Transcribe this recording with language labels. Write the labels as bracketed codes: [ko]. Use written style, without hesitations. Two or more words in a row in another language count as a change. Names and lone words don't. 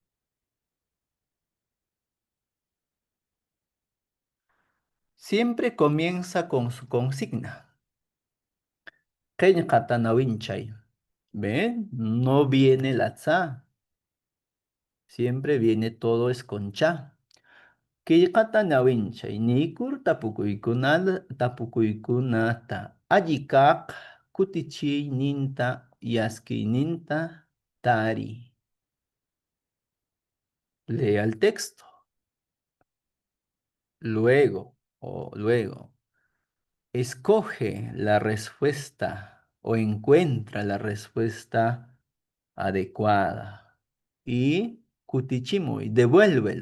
[es] Siempre comienza con su consigna. [qu] Qeñqata ¿ven? [es] No viene la tza, siempre viene todo es con cha. [qu] Qillqata ñawinchay nikur tapukuykunata alli kaq kutichiyninta yaskiyninta tari. [es] Lea el texto. Luego, escoge la respuesta o encuentra la respuesta adecuada y kutichimuy, devuélvelo.